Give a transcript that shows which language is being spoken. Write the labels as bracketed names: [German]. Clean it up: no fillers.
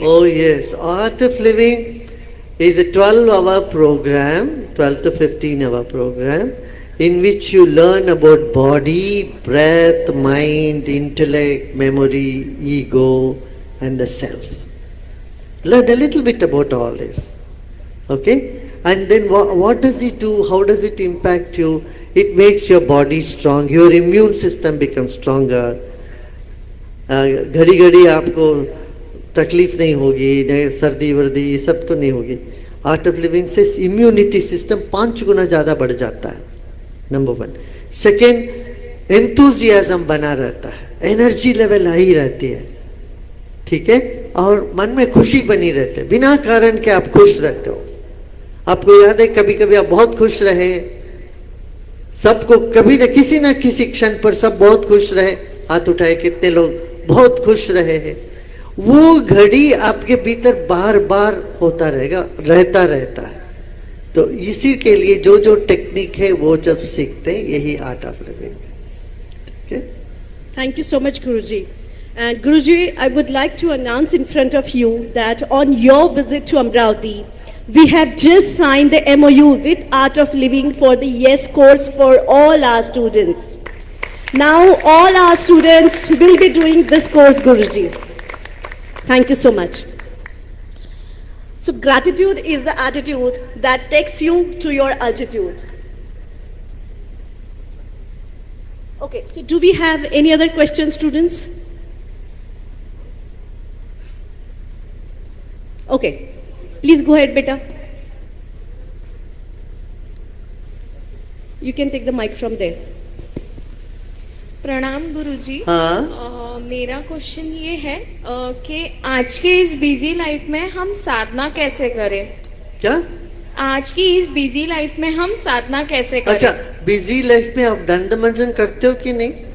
[English] Oh yes, Art of Living is a 12-hour program, 12 to 15-hour program, in which you learn about body, breath, mind, intellect, memory, ego, and the self. Learn a little bit about all this. Okay? And then what does it do? How does it impact you? It makes your body strong. Your immune system becomes stronger. [Hindi] घड़ी घड़ी आपको तकलीफ नहीं होगी, नहीं सर्दी वर्दी ये सब तो नहीं होगी। आर्ट ऑफ लिविंग से इम्यूनिटी सिस्टम 5 गुना ज़्यादा बढ़ जाता है, नंबर 1। सेकेंड, एंथुजियाज्म बना रहता है, एनर्जी लेवल हाई रहती है, ठीक है, और मन में खुशी बनी रहती है, बिना कारण के आप खुश रहते हो। आपको याद है कभी कभी आप बहुत खुश रहे, सबको कभी न किसी क्षण पर सब बहुत खुश रहे, हाथ उठाए कितने लोग बहुत खुश रहे हैं। वो घड़ी आपके भीतर बार बार होता रहता है। तो इसी के लिए जो जो टेक्निक है वो जब सीखते हैं, यही आर्ट ऑफ लिविंग है, ठीक है। [English] Thank you so much, Guruji. And Guruji, I would like to announce in front of you that on your visit to Amravati, we have just signed the MOU with Art of Living for the YES course for all our students. Now all our students will be doing this course, Guruji. Thank you so much. So gratitude is the attitude that takes you to your altitude. Okay, so do we have any other questions, students? Okay, please go ahead, beta. You can take the mic from there. [Hindi] प्रणाम गुरुजी। हाँ मेरा question ये है कि आज के इस busy life में हम साधना कैसे करें? क्या? आज की इस बिजी लाइफ में हम साधना कैसे करें? अच्छा, बिजी लाइफ में आप दंड मंजन करते हो कि नहीं?